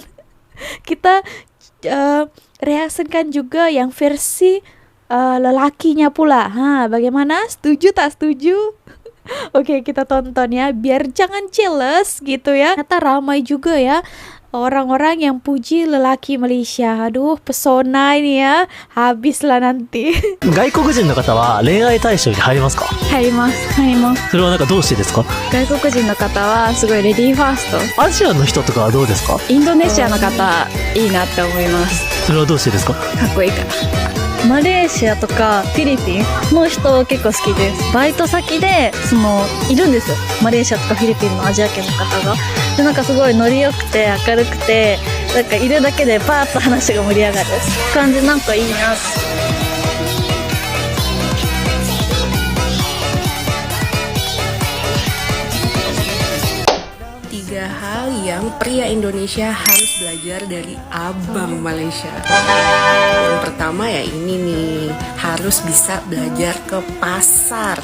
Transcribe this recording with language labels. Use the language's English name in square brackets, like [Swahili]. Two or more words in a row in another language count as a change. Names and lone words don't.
[Malay] Kita reaksikan juga yang versi lelakinya pula. Bagaimana? Setuju tak setuju? Oke, kita tonton ya, biar jangan [English] jealous gitu [Malay] ya. Ternyata ramai juga ya orang-orang yang puji lelaki Malaysia. Aduh, pesona ini ya, habislah nanti. [Japanese] 外国人の方は恋愛対象に入りますか？入ります入ります。それはなんかどうしてですか？外国人の方はすごいレディーファースト。アジアの人とかはどうですか？インドネシアの方いいなって思います。それはどうしてですか？かっこいいから。マレーシアとかフィリピンの人結構好きです。バイト先でいるんですよ、マレーシアとかフィリピンのアジア系の方が。でなんかすごいノリ良くて明るくて、なんかいるだけでパーッと話が盛り上がる感じ、なんかいいなって。 [Indonesian] Tiga hal yang pria Indonesia harus belajar dari abang Malaysia. Yang pertama ya ini nih, harus bisa belajar ke pasar.